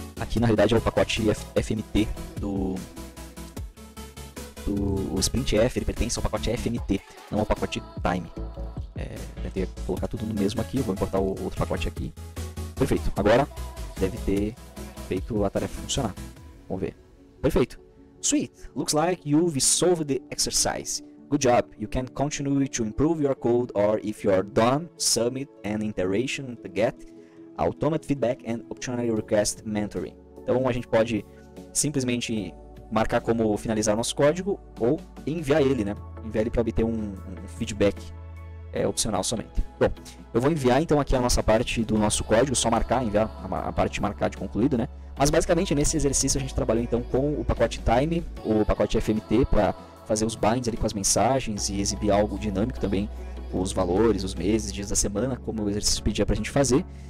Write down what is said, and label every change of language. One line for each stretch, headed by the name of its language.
Portuguese: Aqui na realidade é o pacote FMT o SprintF, ele pertence ao pacote FMT, não ao pacote Time. Deve colocar tudo no mesmo aqui, vou importar o outro pacote aqui. Perfeito, agora deve ter feito a tarefa funcionar. Vamos ver. Perfeito.
English: Sweet, looks like you've solved the exercise. Good job, you can continue to improve your code, or if you're done, submit an iteration to get automated feedback and optionally request mentoring.
Portuguese: Então a gente pode simplesmente marcar como finalizar nosso código ou enviar ele, né? Enviar ele para obter um feedback opcional somente. Bom, eu vou enviar então aqui a nossa parte do nosso código, só marcar, enviar a parte marcar de concluído, né? Mas basicamente nesse exercício a gente trabalhou então com o pacote Time, o pacote FMT para fazer os binds ali com as mensagens e exibir algo dinâmico também, os valores, os meses, dias da semana, como o exercício pedia para a gente fazer.